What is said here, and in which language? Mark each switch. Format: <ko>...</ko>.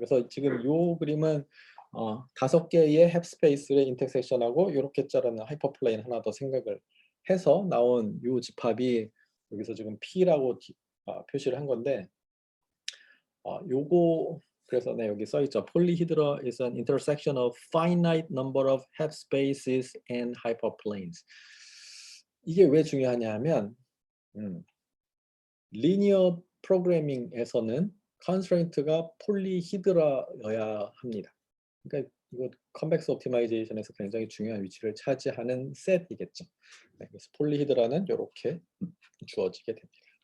<ko>그래서 지금 요 그림은 5개의 햅스페이스의 인터섹션하고 이렇게 자르는 하이퍼플레인 하나 더 생각을 해서 나온 요 집합이 여기서 지금 P라고 표시를 한 건데 요거 그래서 여기 써 있죠.</ko> <en>Polyhedra is an intersection of finite number of half spaces and hyperplanes.</en> <ko>이게 왜 중요하냐면 리니어 프로그래밍에서는 컨스트레인트가 폴리히드라여야 합니다. 그러니까 이거 컨벡스 옵티마이제이션에서 굉장히 중요한 위치를 차지하는 셋이겠죠. 그래서 폴리히드라는 이렇게 주어지게 됩니다.</ko>